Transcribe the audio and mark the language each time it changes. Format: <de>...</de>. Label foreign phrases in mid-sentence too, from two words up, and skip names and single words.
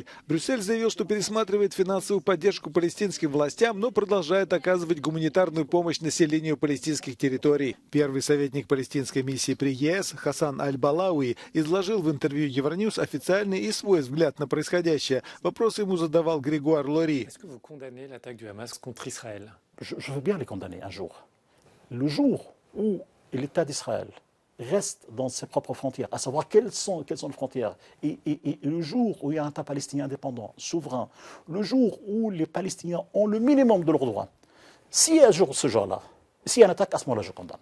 <ru>Брюссель заявил, что пересматривает финансовую поддержку палестинским властям, но продолжает оказывать гуманитарную помощь населению палестинских территорий. Первый советник палестинской миссии при ЕС Хасан Аль-Балауи изложил в интервью Евроньюз официальный и свой взгляд на происходящее. Вопрос ему задавал Григуар Лори.</ru> <fr>Je veux bien les condamner un jour. Le jour où l'État d'Israël reste dans ses propres frontières, à savoir quelles sont les frontières, et le jour où il y a un État palestinien indépendant, souverain, le jour où les Palestiniens ont le minimum de leurs droits, si un jour ce jour-là, s'il y a une attaque, à ce moment-là, je condamne.</fr>